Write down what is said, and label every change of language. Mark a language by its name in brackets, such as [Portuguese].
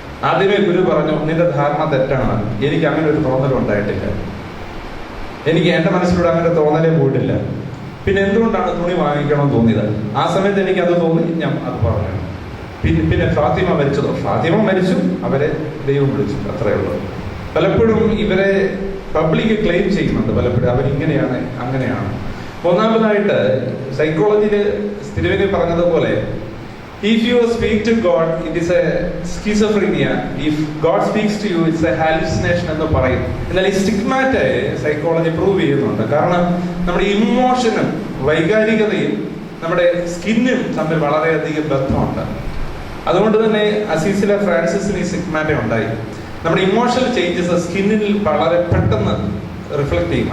[Malayalam] ആദ്യമേ ഗുരു പറഞ്ഞു, നിന്റെ ധാരണ തെറ്റാണ്, എനിക്ക് അങ്ങനെ ഒരു തോന്നലും ഉണ്ടായിട്ടില്ല, എനിക്ക് എൻ്റെ മനസ്സിലൂടെ അങ്ങനെ തോന്നലേ പോയിട്ടില്ല. പിന്നെ എന്തുകൊണ്ടാണ് തുണി വാങ്ങിക്കണമെന്ന് തോന്നിയത്? ആ സമയത്ത് എനിക്ക് അത് തോന്നി, ഞാൻ അത് പറഞ്ഞു. പിന്നെ ഫാത്തിമ മരിച്ചതോ? ഫാത്തിമ മരിച്ചു, അവരെ ദൈവം വിളിച്ചു, അത്രയേ ഉള്ളൂ. പലപ്പോഴും ഇവരെ പബ്ലിക് ക്ലെയിം ചെയ്യുന്നുണ്ട്. പലപ്പോഴും അവരിങ്ങനെയാണ് അങ്ങനെയാണ്. ഒന്നാമതായിട്ട് സൈക്കോളജിയിൽ സ്ഥിരവനെ പറഞ്ഞതുപോലെ, [English] if you speak to God, it is a schizophrenia. If God speaks to you, it's a hallucination [Malayalam] എന്ന് പറയും. എന്നാൽ ഈ സ്റ്റിഗ്മാറ്റ് സൈക്കോളജി പ്രൂവ് ചെയ്യുന്നുണ്ട്. കാരണം നമ്മുടെ ഇമോഷനും വൈകാരികതയും നമ്മുടെ സ്കിന്നും തമ്മിൽ വളരെയധികം ബന്ധമുണ്ട്. അതുകൊണ്ട് തന്നെ അസീസിലെ ഫ്രാൻസിസിന് ഈ സ്റ്റിഗ്മാറ്റ ഉണ്ടായി. നമ്മുടെ ഇമോഷണൽ ചേഞ്ചസ് സ്കിന്നിൽ വളരെ പെട്ടെന്ന് റിഫ്ലക്ട് ചെയ്യും.